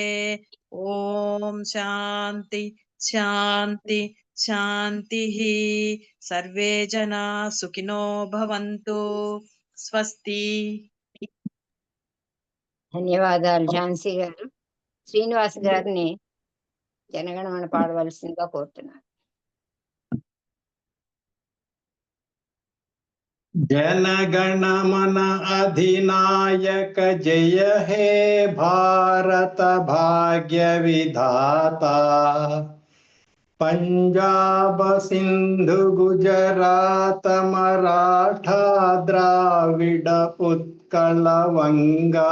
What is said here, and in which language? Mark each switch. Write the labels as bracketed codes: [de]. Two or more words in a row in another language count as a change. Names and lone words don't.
[sa] ఓం శాంతి శాంతి శాంతిః. సర్వే జనా సుఖినో భవంతు. స్వస్తి. [te] ధన్యవాదాలు ఝాన్సీ గారు. శ్రీనివాస్ గారిని జనగణమన పాడవలసిందిగా కోరుతున్నాను. [bn] জনগণমন অধিনায়ক জয় হে ভারত ভাগ্য বিধাতা. পাঞ্জাব সিন্ধু গুজরাট মরাঠা দ্রাবিড় উৎকল বঙ্গ.